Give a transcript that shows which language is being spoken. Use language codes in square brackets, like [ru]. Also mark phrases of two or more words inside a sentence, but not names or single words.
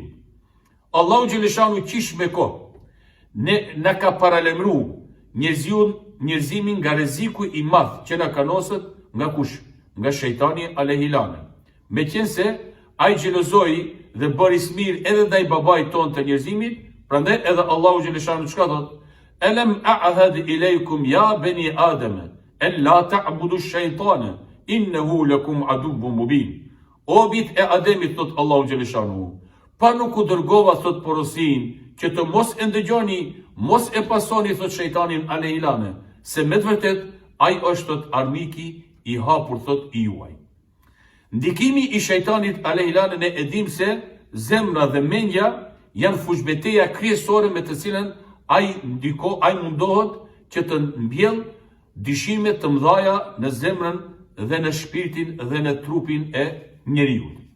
[sq] Allahu xhaleshanuhu qish me kohë na ka paralemru njerëzimin nga rreziku i madh që na kanoset nga kush? Nga shejtani alehilane. Meqense ai xhelozoi dhe bëri smir edhe ndaj babait ton të njerëzimit, prandaj edhe Allahu xhaleshanuhu çka thot? [ar] ألم أعهد إليكم يا بني آدم أن لا تعبدوا الشيطان إنه لكم عدو مبين. [sq] O bit e Ademit, thot Allahu xhaleshanuhu, pa nuk u dërgova thot porosin që të mos e ndëgjoni, mos e pasoni thot shejtanin alehilane, se me të vërtet ai është thot armiki i hapur thot i juaj. Ndikimi i shejtanit alehilane ne e dim se zemra dhe mendja janë fushbeteja kryesore me të cilën ai mundohet që të mbjell dyshime të mëdhaja në zemrën dhe në shpirtin dhe në trupin e njeriu.